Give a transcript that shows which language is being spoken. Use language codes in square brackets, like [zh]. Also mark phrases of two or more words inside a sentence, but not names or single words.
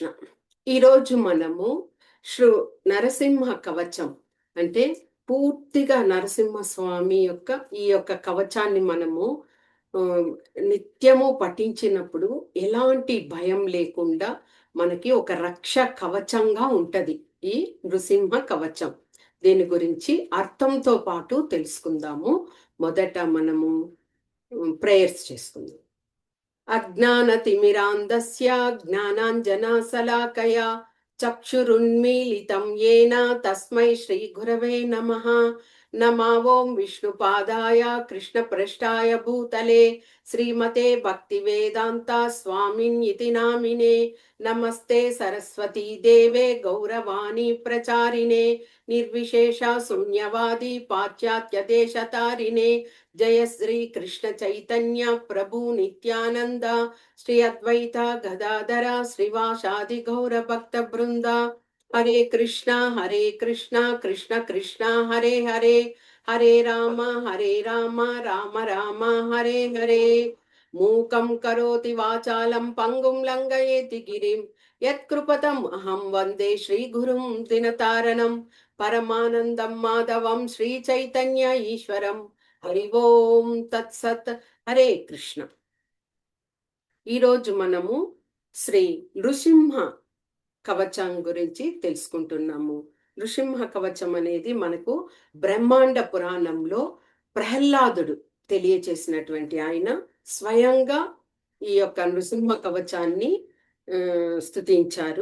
[te] ఈరోజు మనము శ్రీ నరసింహ కవచం అంటే పూర్తిగా నరసింహస్వామి యొక్క ఈ యొక్క కవచాన్ని మనము ఆ, నిత్యము పఠించినప్పుడు ఎలాంటి భయం లేకుండా మనకి ఒక రక్ష కవచంగా ఉంటది ఈ నృసింహ కవచం. దీని గురించి అర్థంతో పాటు తెలుసుకుందాము. మొదట మనము ప్రేయర్స్ చేసుకుందాం. [sa] अज्ञानतिमिरान्धस्य ज्ञानाञ्जनशलाकया चक्षुरुन्मीलितं येन तस्मै श्रीगुरवे नमः। नमा ॐ विष्णुपादाय कृष्णपृष्ठाय भूतले श्रीमते भक्तिवेदान्ता स्वामिन्यति नामिने। नमस्ते सरस्वती देवे गौरवाणी प्रचारिणे निर्विशेष शून्यवादी पाश्चात्य देशतारिणे। जय श्री कृष्ण चैतन्य प्रभु नित्यानंद श्री अद्वैत गदाधर श्रीवासादि गौर भक्त वृंद। हरे कृष्णा कृष्ण कृष्णा हरे हरे, हरे राम राम राम हरे हरे। मूकं करोति वाचालं पंगुं लंघयेति गिरिं यत्कृपतम् अहं वन्दे श्रीगुरुं दिनतारणं। परमानन्दं माधवं श्रीचैतन्य ईश्वरं। హరి ఓం తత్సత్. హరే కృష్ణ. [te] ఈరోజు మనము శ్రీ నృసింహ కవచం గురించి తెలుసుకుంటున్నాము. నృసింహ కవచం అనేది మనకు బ్రహ్మాండ పురాణంలో ప్రహ్లాదుడు తెలియచేసినటువంటి ఆయన స్వయంగా ఈ యొక్క నృసింహ కవచాన్ని స్తుతించారు.